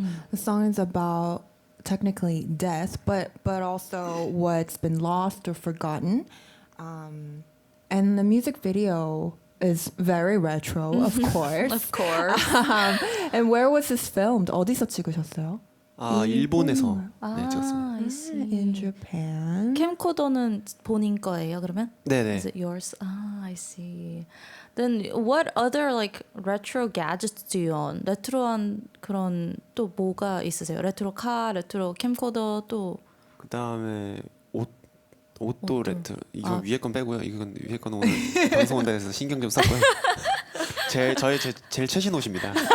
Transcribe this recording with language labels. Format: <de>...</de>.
<en>The song is about technically death, but also what's been lost or forgotten. And the music video is very retro, of course. Of course. And where was this filmed?</en> <ko>어디서 찍으셨어요? 일본에서 네, 찍었습니다.</ko> <en>I see. In Japan.</en> <ko>캠코더는 본인 거예요, 그러면? 네네.</ko> <en>Is it yours? I see. Then what other like retro gadgets do you own?</en> <ko>레트로한 그런 또 뭐가 있으세요? 레트로 카, 레트로 캠코더 또 그 다음에 옷도 레트로. 이거 위에 건 빼고요. 이건 위에 건 오늘 방송 온다 해서 신경 좀 썼고요. 저의 제일 최신 옷입니다.</ko>